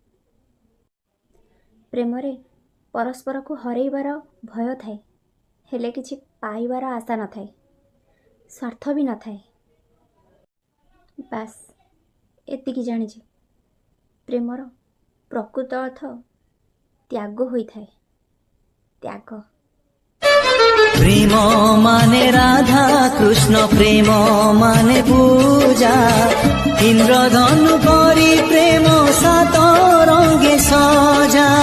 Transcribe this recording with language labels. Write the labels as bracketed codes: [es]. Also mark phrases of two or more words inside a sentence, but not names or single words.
[or] ପ୍ରେମରେ ପରସ୍ପରକୁ ହରେଇବାର ଭୟ ଥାଏ, ହେଲେ କିଛି ପାଇବାର ଆଶା ନଥାଏ, ସ୍ୱାର୍ଥ ବି ନଥାଏ। ବାସ୍ ଏତିକି ଜାଣିଛି, ପ୍ରେମର ପ୍ରକୃତ ଅର୍ଥ ତ୍ୟାଗ ହୋଇଥାଏ। ତ୍ୟାଗ। [bn] প্রেম মানে রাধা কৃষ্ণ, প্রেম মানে পূজা, ইন্দ্রধনু করি প্রেম সাত রঙে সজা।